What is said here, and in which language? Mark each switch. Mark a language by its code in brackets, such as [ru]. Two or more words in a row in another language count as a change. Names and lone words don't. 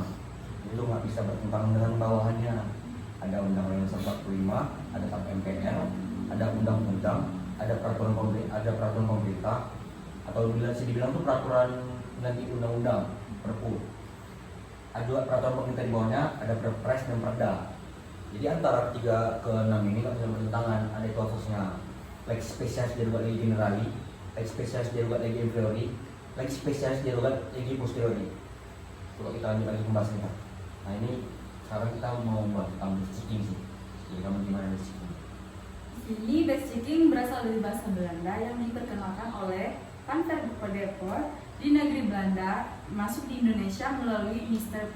[id] Itu nggak bisa bertentangan dengan bawahannya. Ada Undang-Undang Dasar 45, ada TAP MPR, ada undang-undang, ada peraturan pemerintah, atau bisa dibilang itu peraturan ganti undang-undang, Perpu. Ada peraturan pemerintah di bawahnya, ada Perpres dan Perda. Jadi antara 3 ke 6 ini nggak bisa bertentangan, ada klaususnya. [la] Lex specialis derogat legi generali, lex specialis derogat legi inferiori, lex specialis derogat legi posteriori. [id] Kalau kita lanjut lagi pembahasannya. Nah, ini sekarang kita mau bahas tentang beststicking sih. Jadi kamu gimana beststicking? Ini beststicking berasal dari bahasa Belanda yang diperkenalkan oleh Van der Poppel di negeri Belanda, masuk di Indonesia melalui Mr.